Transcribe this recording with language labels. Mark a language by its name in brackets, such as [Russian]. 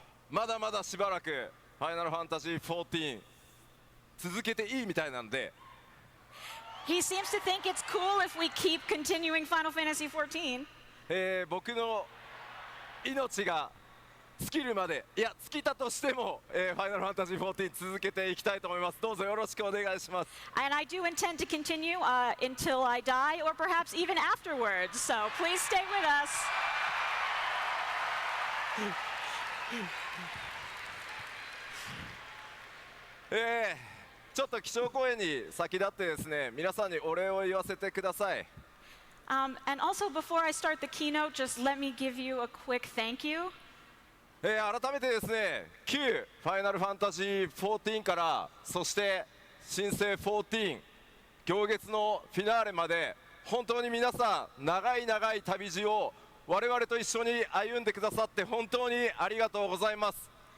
[Japanese] まだまだしばらくファイナルファンタジー14続けていいみたいなんで。 [English] He seems to think it's cool if we keep continuing Final Fantasy XIV. [Japanese] 僕の命が尽きるまで、いや尽きたとしても、ファイナルファンタジー14続けていきたいと思います。どうぞよろしくお願いします。 [English] And I do intend to continue until I die or perhaps even afterwards. So please stay with us. [Japanese] ちょっと基調講演に先立ってですね、皆さんにお礼を言わせてください。 [English] And also, before I start the keynote, just let me give you a quick thank you. [Japanese] 改めてですね、旧ファイナルファンタジー14から、そして新生14、行月のフィナーレまで、本当に皆さん、長い長い旅路を我々と一緒に歩んでくださって本当にありがとうございます。